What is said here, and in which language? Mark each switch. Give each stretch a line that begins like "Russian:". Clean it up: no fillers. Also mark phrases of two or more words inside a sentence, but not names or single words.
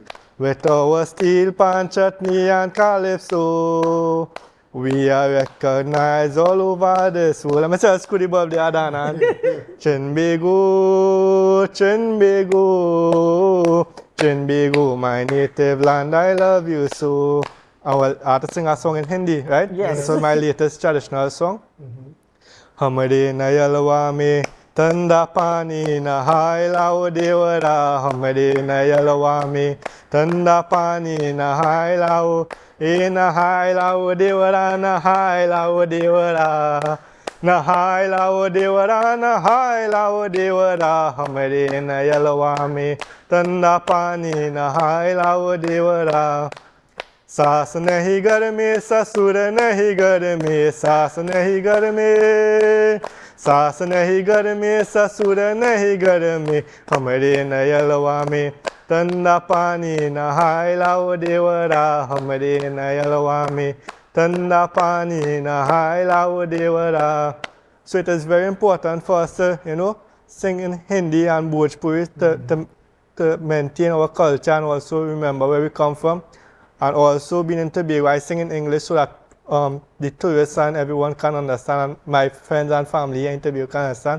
English: With our steel pan, chutney and calypso, we are recognized all over this world. I'm just scooty above the Adanna. Trinbago, my native land, I love you so. I have to sing a song in Hindi, right? Yes. This is my latest traditional song.
Bhojpuri: हमरे ना यलवा में तंदा पानी ना है लाओ देवरा. हमरे ना यलवा में तंदा पानी ना है लाओ. ना है लाओ देवरा, ना है लाओ देवरा. ना है लाओ देवरा, ना है लाओ देवरा. हमरे ना यलवा में तंदा पानी ना है लाओ देवरा. सास नहीं घर में ससुर नहीं घर में सास नहीं घर में सास नहीं घर में ससुर नहीं घर में हमरे नयलवा में तंदा पानी नहाय लाओ देवरा हमरे नयलवा में तंदा पानी नहाय लाओ देवरा.
English: So it is very important for us to, sing in Hindi and Bhojpuri to maintain our culture and also remember where we come from. And also being in Tobago, I sing in English so that the tourists and everyone can understand, and my friends and family in Tobago can understand.